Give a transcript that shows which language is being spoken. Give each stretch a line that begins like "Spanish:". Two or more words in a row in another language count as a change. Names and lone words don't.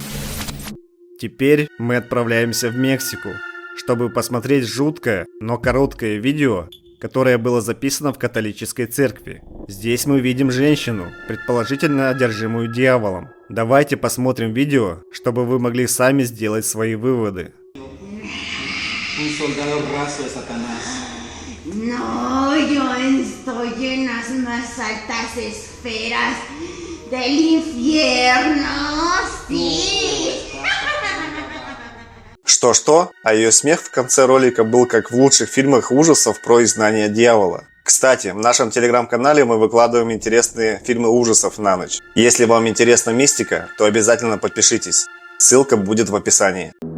Russian: Теперь мы отправляемся в Мексику, чтобы посмотреть жуткое, но короткое видео, которое было записано в католической церкви. Здесь мы видим женщину, предположительно одержимую дьяволом. Давайте посмотрим видео, чтобы вы могли сами сделать свои выводы.
Spanish: No, yo estoy en las más altas esferas del infierno, sí.
Russian: Что-что, а ее смех в конце ролика был как в лучших фильмах ужасов про изгнание дьявола. Кстати, в нашем телеграм-канале мы выкладываем интересные фильмы ужасов на ночь. Если вам интересна мистика, то обязательно подпишитесь. Ссылка будет в описании.